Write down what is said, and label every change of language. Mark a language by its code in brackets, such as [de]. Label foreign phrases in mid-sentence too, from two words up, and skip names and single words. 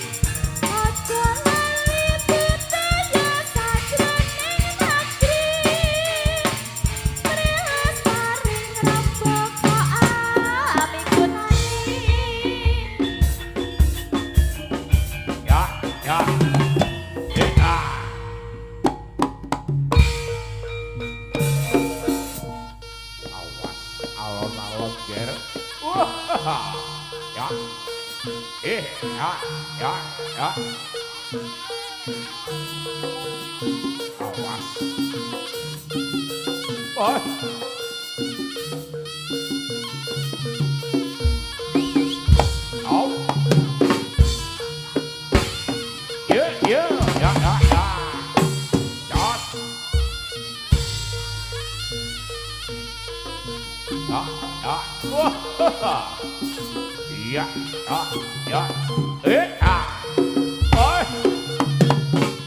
[jv] Aja lali budaya sajroning negeri, prelestaring rembaka amigunane. Ya, ya. Ah. Awas, alon-alon ger. Wah. Ya. Ya, ya, ya. Awas. Oh. Au. Ya, ya, ya, ya, ya. Jot. Ya, ya. Wah. Iya, ya, ya. Ah. Oh.